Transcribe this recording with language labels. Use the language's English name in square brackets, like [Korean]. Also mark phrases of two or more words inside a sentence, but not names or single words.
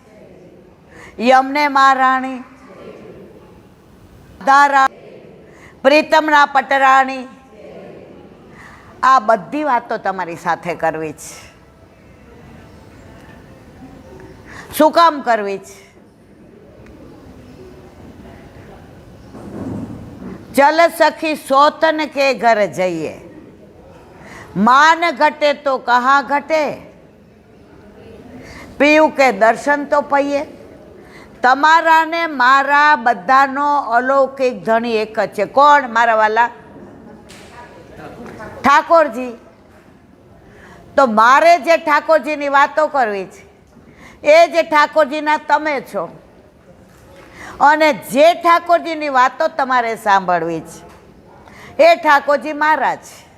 [Gujarati] યમને મહારાણી, પ્રીતમના પટરાણી, આ બધી વાતો તમારી સાથે કરવી છે. શું કામ કરવી છે? [Hindi] चल सखी सोतन के घर जइए, मान घटे तो कहाँ घटे, पीयू के दर्शन तो पईए। [Gujarati] તમારા ને મારા બધાનો અલૌકિક ધણી એક જ છે. કોણ? મારા વાલા ઠાકોરજી. તો મારે જે ઠાકોરજીની વાતો કરવી છે એ જે ઠાકોરજીના તમે છો, અને જે ઠાકોરજીની વાતો તમારે સાંભળવી છે એ ઠાકોરજી મારા છે.